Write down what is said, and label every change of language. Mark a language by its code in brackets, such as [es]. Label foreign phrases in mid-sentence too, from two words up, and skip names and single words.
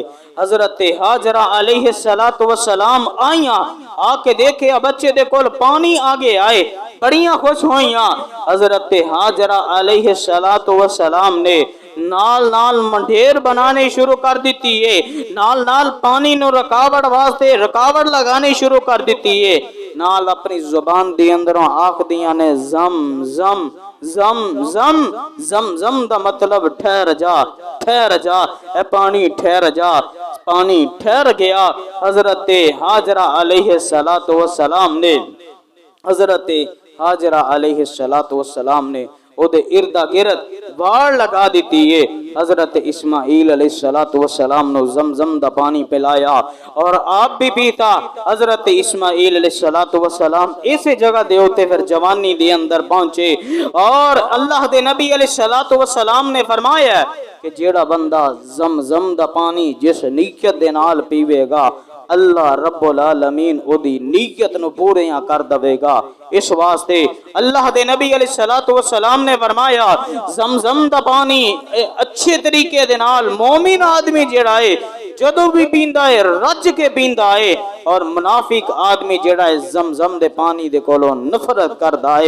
[pa] حضرت حاجرہ [ar] علیہ السلام [pa] آئیاں آ کے دیکھے بچے دے کول پانی آگے آئے, بڑیاں خوش ہوئیاں. حضرت حاجرہ [ar] علیہ السلام [pa] نے نال نال منڈیر بنانے شروع کر دیتی ہے, نال نال پانی نو رکاوٹ واسطے رکاوٹ لگانے شروع کر دیتی ہے, نال اپنی زبان دی اندروں آکھ دیاں نے زم زم زم زم زم زم دا مطلب ٹھہر جا ٹھہر جا, اے پانی ٹھہر جا. پانی ٹھہر گیا. حضرت حاجرہ [ar] علیہ السلام [pa] نے حضرت حاجرہ [ar] علیہ السلام [pa] نے او دے اردا گرد واڑ لگا دیتی ہے. حضرت اسماعیل [ar] علیہ السلام [pa] نے زمزم دا پانی پلایا اور آپ بھی پیتا. حضرت اسماعیل [ar] علیہ السلام [pa] اسی جگہ دے ہوتے پھر جوانی دے اندر پہنچے اور اللہ دے نبی [ar] علیہ السلام [pa] نے فرمایا کہ جیڑا بندہ زمزم دا پانی جس نیت دے نال پیوے گا اللہ [ar] رب العالمین [pa] او دی نیت نو پوریاں کر دے گا. اس واسطے اللہ دے نبی [ar] علیہ السلام [pa] نے فرمایا زمزم دا پانی اچھے طریقے دے نال مومن آدمی جیڑا ہے جدو بھی پیندا ہے رج کے پیندا ہے, اور منافق آدمی جیڑا ہے زمزم دے پانی دے کولوں نفرت کردا ہے.